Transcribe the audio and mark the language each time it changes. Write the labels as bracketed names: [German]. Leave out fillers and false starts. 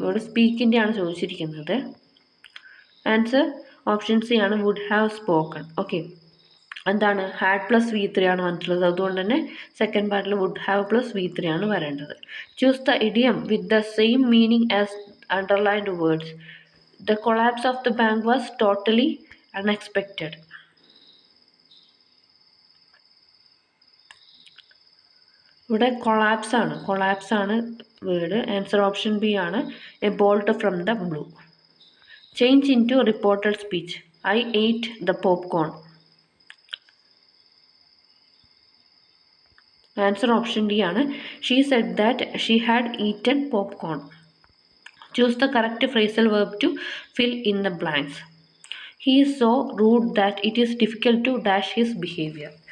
[Malayalam] ഇവിടെ സ്പീക്കിൻ്റെ ആണ് ചോദിച്ചിരിക്കുന്നത്. ആൻസർ ഓപ്ഷൻ സി ആണ്, [English] Would have spoken. [Malayalam] ഓക്കെ, എന്താണ് ഹാഡ് പ്ലസ് V3 ആണ് വന്നിട്ടുള്ളത്, അതുകൊണ്ട് തന്നെ സെക്കൻഡ് പാർട്ടിൽ വുഡ് ഹാവ് പ്ലസ് V3 ആണ് വരേണ്ടത്. [English] Choose the idiom with the same meaning as underlined words. The collapse of the bank was totally unexpected. [Malayalam] ഇവിടെ കൊളാപ്സ് ആണ് വേർഡ്. [English] Answer option B ആണ്, a bolt from the blue. Change into reported speech. I ate the popcorn. Answer option D ആണ്, she said that she had eaten popcorn. Choose the correct phrasal verb to fill in the blanks. He is so rude that it is difficult to dash his behavior.